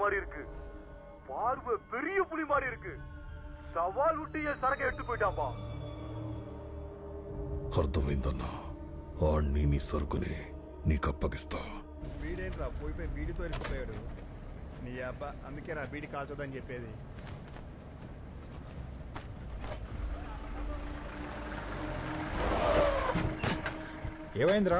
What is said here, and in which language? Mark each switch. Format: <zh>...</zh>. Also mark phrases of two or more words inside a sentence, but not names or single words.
<ta>பார்வை பெரிய புலி மாதிரி இருக்கு. சவால் விட்டு என் சரக்கை எடுத்து போயிட்டான்பா.</ta> <te>అర్థమైందన్నా ఆణ్ణి నీ సరుకుని నీకు అప్పగిస్తా. వీడేంట్రా పోయిపోయి బీడితో వెళ్ళిపోయాడు. నీ అబ్బా అందుకే నా బీడి కాల్చొద్దని చెప్పేది. ఏమైందిరా?</te>